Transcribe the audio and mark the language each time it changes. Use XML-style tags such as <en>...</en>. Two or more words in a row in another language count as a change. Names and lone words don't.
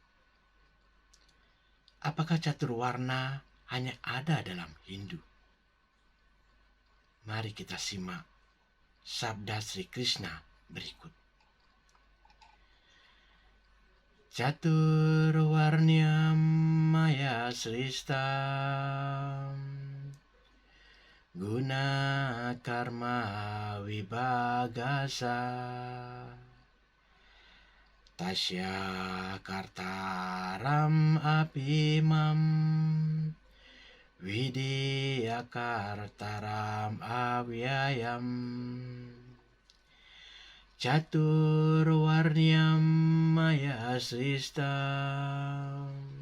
<id>Apakah catur warna hanya ada dalam Hindu? Mari kita simak sabda Sri Krishna berikut.</id> <sa>Catur warnyam maya sristam guna karma vibhagasa tasya kartaram apimam vidya kartaram avyayam catur warnyam maya sristam</sa>